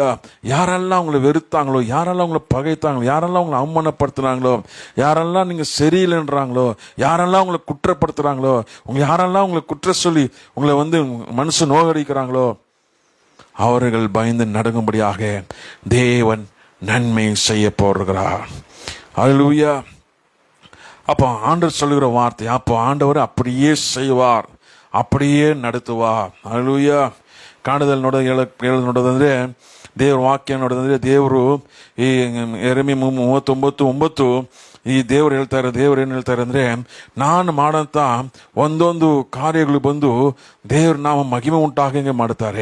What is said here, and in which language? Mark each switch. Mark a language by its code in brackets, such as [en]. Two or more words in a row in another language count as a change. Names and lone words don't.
[ta] யாரெல்லாம் அவங்களை வெறுத்தாங்களோ, யாரெல்லாம் அவங்களை பகைத்தாங்களோ, யாரெல்லாம் அவங்களை அவமானப்படுத்துனாங்களோ, யாரெல்லாம் நீங்க சரியில்லைன்றாங்களோ, யாரெல்லாம் உங்களை குற்றப்படுத்துறாங்களோ, யாரெல்லாம் உங்களை குற்ற சொல்லி உங்களை மனுஷன் நோகடிக்கிறாங்களோ, அவர்கள் பயந்து நடுங்கும்படியாக தேவன் நன்மை செய்ய போகிறார். அல்லேலூயா. அப்போ ஆண்டவர் சொல்லுகிற வார்த்தை, அப்போ ஆண்டவர் அப்படியே செய்வார், அப்படியே நடத்துவார். அல்லேலூயா. [kn] ಕಾಣದಲ್ಲಿ ನೋಡೋದಂದ್ರೆ ದೇವ್ರ ವಾಕ್ಯ ನೋಡೋದಂದ್ರೆ ದೇವರು ಈ ಯೆರೆಮೀಯ 39:9 ಈ ದೇವ್ರು ಹೇಳ್ತಾರೆ, ದೇವ್ರು ಏನ್ ಹೇಳ್ತಾರೆ ಅಂದ್ರೆ, ನಾನು ಮಾಡಂತ ಒಂದೊಂದು ಕಾರ್ಯಗಳು ಬಂದು ದೇವ್ರ ನಾಮ ಮಹಿಮೆ ಉಂಟಾಗಂಗೆ ಮಾಡ್ತಾರೆ.